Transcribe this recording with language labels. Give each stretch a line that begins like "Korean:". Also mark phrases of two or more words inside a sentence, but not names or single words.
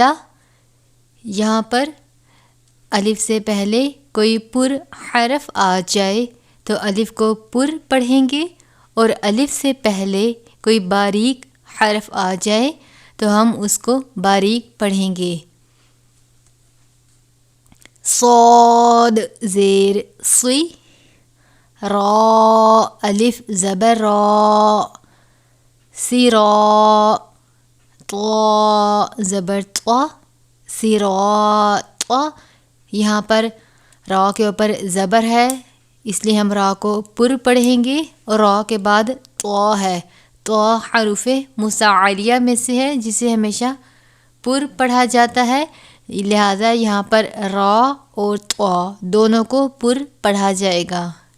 Urdu: یہاں پر الف سے پہلے کوئی پر حرف آ جائے تو الف کو پر پڑھیں گے، اور الف سے پہلے کوئی باریک حرف آ جائے تو ہم اس کو باریک پڑھیں گے۔ صاد زیر صی، را الف زبر را، سرا، طا زبر طا، سراطا۔ یہاں پر را کے اوپر زبر ہے اس لیے ہم را کو پر پڑھیں گے، اور را کے بعد طا ہے، طا حروف مستعلیہ میں سے ہے جسے ہمیشہ پر پڑھا جاتا ہے، لہذا یہاں پر را اور طا دونوں کو پر پڑھا جائے گا۔